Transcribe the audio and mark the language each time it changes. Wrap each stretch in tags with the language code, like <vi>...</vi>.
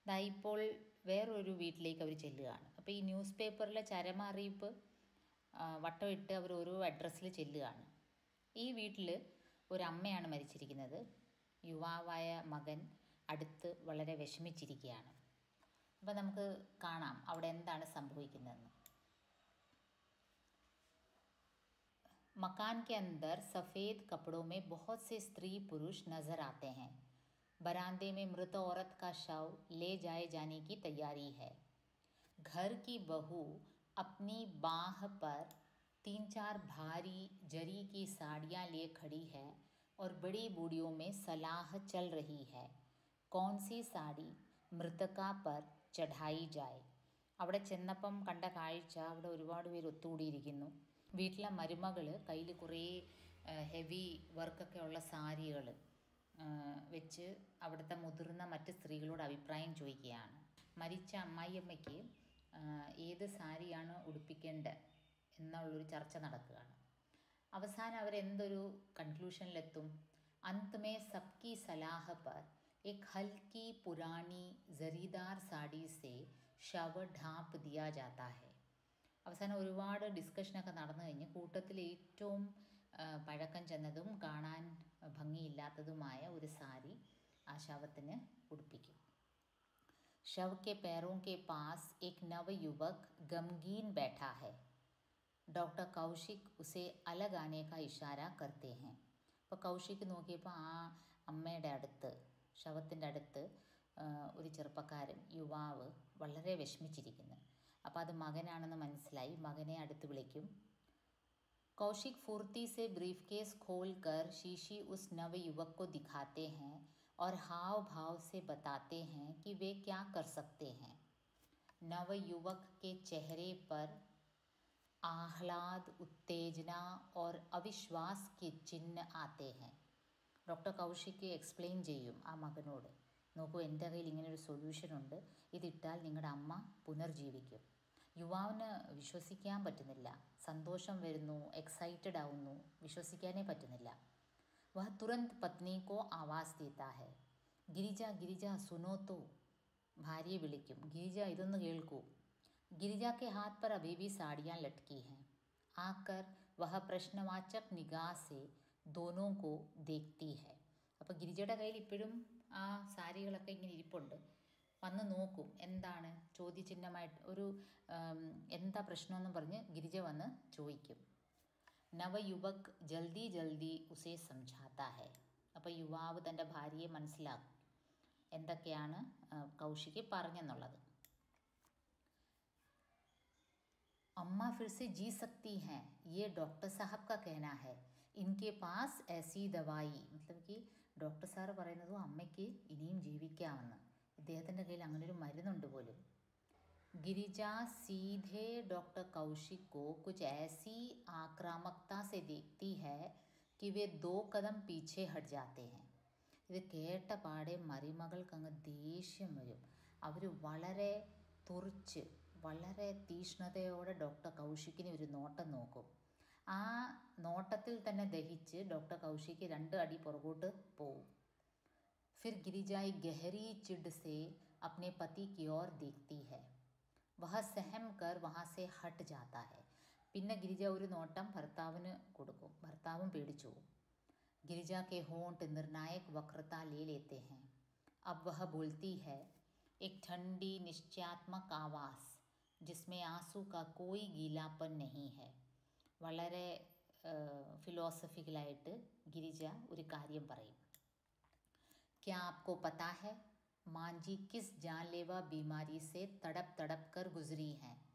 <ml>ഇപ്പോൾ വേറൊരു വീട്ടിലേക്ക് അവർ ചെല്ലുകയാണ്. അപ്പോൾ ഈ ന്യൂസ് പേപ്പറിലെ ചരമ അറിയിപ്പ് വട്ടമിട്ട് അവർ ഓരോ അഡ്രസ്സിൽ ചെല്ലുകയാണ്. ഈ വീട്ടിൽ ഒരമ്മയാണ് മരിച്ചിരിക്കുന്നത്. യുവാവായ മകൻ അടുത്ത് വളരെ വിഷമിച്ചിരിക്കുകയാണ്. അപ്പോൾ നമുക്ക് കാണാം അവിടെ എന്താണ് സംഭവിക്കുന്നതെന്ന്.</ml> <hi>मकान के अंदर सफ़ेद कपड़ों में बहुत से स्त्री पुरुष नज़र आते हैं. बरामदे में मृत औरत का शव ले जाए जाने की तैयारी है. घर की बहू अपनी बाह पर 3-4 भारी जरी की साड़ियाँ लिए खड़ी है और बड़ी बूढ़ियों में सलाह चल रही है कौन सी साड़ी मृतका पर चढ़ाई जाए.</hi> <ml>അവിടെ ചെന്നപ്പം കണ്ട കാഴ്ച, അവിടെ ഒരുപാട് പേര് ഒത്തുകൂടിയിരിക്കുന്നു. വീട്ടിലെ മരുമകൾ കയ്യിൽ കുറേ ഹെവി വർക്കൊക്കെ ഉള്ള സാരികൾ വെച്ച് അവിടുത്തെ മുതിർന്ന മറ്റ് സ്ത്രീകളോട് അഭിപ്രായം ചോദിക്കുകയാണ്. മരിച്ച അമ്മായിയമ്മയ്ക്ക് ഏത് സാരിയാണ് ഉടുപ്പിക്കേണ്ടത് എന്നുള്ളൊരു ചർച്ച നടക്കുകയാണ്. അവസാനം അവരെന്തൊരു കൺക്ലൂഷനിലെത്തും?</ml> <hi>अंत में सबकी सलाह पर एक हल्की पुरानी जरीदार साड़ी से शव ढांप दिया जाता है.</hi> <ml>അവസാനം ഒരുപാട് ഡിസ്കഷനൊക്കെ നടന്നു കഴിഞ്ഞ് കൂട്ടത്തിൽ ഏറ്റവും പഴക്കം ചെന്നതും കാണാൻ ഭംഗിയില്ലാത്തതുമായ ഒരു സാരി ആ ശവത്തിന് ഉടുപ്പിക്കും.</ml> <hi>शव के पैरों के पास एक नवयुवक गमगीन बैठा है. डॉक्टर कौशिक उसे अलग आने का इशारा करते हैं.</hi> <ml>അപ്പോൾ കൗശിക് നോക്കിയപ്പോൾ ആ അമ്മയുടെ അടുത്ത്, ശവത്തിൻ്റെ അടുത്ത് ഒരു ചെറുപ്പക്കാരൻ, യുവാവ് വളരെ വിഷമിച്ചിരിക്കുന്നു. അപ്പോൾ അത് മകനാണെന്ന് മനസ്സിലായി. മകനെ അടുത്ത് വിളിക്കും.</ml> <hi>കൗശിക് फुर्ती से ब्रीफकेस खोलकर शीशी उस नवयुवक को दिखाते हैं और हाव भाव से बताते हैं कि वे क्या कर सकते हैं. नवयुवक के चेहरे पर आह्लाद, उत्तेजना और अविश्वास के चिन्ह आते हैं.</hi> <ml>ഡോക്ടർ കൗശിക് എക്സ്പ്ലെയിൻ ചെയ്യും ആ മകനോട്, നോക്കൂ, എൻ്റെ കയ്യിൽ ഇങ്ങനൊരു സൊല്യൂഷനുണ്ട്, ഇതിട്ടാൽ നിങ്ങളുടെ അമ്മ പുനർജീവിക്കും. യുവാവിന് വിശ്വസിക്കാൻ പറ്റുന്നില്ല. സന്തോഷം വരുന്നു, എക്സൈറ്റഡ് ആവുന്നു, വിശ്വസിക്കാനേ പറ്റുന്നില്ല.</ml> <hi>വഹ തുരന്ത് പത്നി കോ ആവാസ് ദേത്താ ഹൈ. ഗിരിജ ഗിരിജ സുനോ തോ.</hi> <ml>ഭാര്യയെ വിളിക്കും, ഗിരിജ ഇതൊന്ന് കേൾക്കൂ.</ml> <hi>गिरिजा के हाथ पर अभी भी साड़ियाँ लटकी हैं. आकर वह प्रश्नवाचक निगाह से दोनों को देखती है.</hi> <ml>അപ്പോൾ ഗിരിജയുടെ കയ്യിൽ ഇപ്പോഴും ആ സാരികളൊക്കെ ഇങ്ങനെ ഇരിപ്പുണ്ട്. വന്ന് നോക്കും, എന്താണ് ചോദ്യചിഹ്നമായിട്ട് ഒരു എന്താ പ്രശ്നമെന്ന് പറഞ്ഞ് ഗിരിജ വന്ന് ചോദിക്കും.</ml> <hi>നവയുവക് ജൽദി ജൽദി ഉസേ സംജാത്താ ഹൈ.</hi> <ml>അപ്പോൾ യുവാവ് തൻ്റെ ഭാര്യയെ മനസ്സിലാക്കും എന്തൊക്കെയാണ് കൗശിക് പറഞ്ഞെന്നുള്ളത്.</ml> <hi>अम्मा फिर से जी सकती हैं, ये डॉक्टर साहब का कहना है. इनके पास ऐसी दवाई, मतलब कि</hi> <ml>ഡോക്ടർ സാറ് പറയുന്നതും അമ്മയ്ക്ക് ഇനിയും ജീവിക്കാമെന്ന്. ഇദ്ദേഹത്തിൻ്റെ കയ്യിൽ അങ്ങനൊരു മരുന്നുണ്ട് പോലും.</ml> <hi>गिरिजा सीधे डॉक्टर कौशिक को कुछ ऐसी आक्रामकता से देखती है कि वे 2 कदम पीछे हट जाते हैं.</hi> <ml>ഇത് കേട്ട പാടെ മരുമകൾക്കങ്ങ് ദേഷ്യം വരും. അവർ വളരെ തുറിച്ച്, വളരെ തീഷ്ണതയോടെ ഡോക്ടർ കൗശിക്കിനെ ഒരു നോട്ടം നോക്കും. ആ നോട്ടത്തിൽ തന്നെ ദഹിച്ച് ഡോക്ടർ കൗശിക്ക് 2 അടി പുറകോട്ട് പോവും.</ml> <hi>फिर गिरिजा एक गहरी चिढ़ से अपने पति की ओर देखती है. वह सहम कर वहाँ से हट जाता है.</hi> <ml>പിന്നെ ഗിരിജ ഒരു നോട്ടം ഭർത്താവിന് കൊടുക്കും. ഭർത്താവും പേടിച്ചു പോകും.</ml> <hi>गिरिजा के होंठ निर्णायक वक्रता ले लेते हैं. अब वह बोलती है, एक ठंडी निश्चयात्मक आवाज़ जिसमें आंसू का कोई गीलापन नहीं है.</hi> <ml>വളരെ ഫിലോസഫിക്കലായിട്ട് ഗിരിജ ഒരു കാര്യം പറയും.</ml> <hi>क्या आपको पता है मां जी किस जानलेवा बीमारी से तड़प तड़प कर गुजरी हैं.</hi>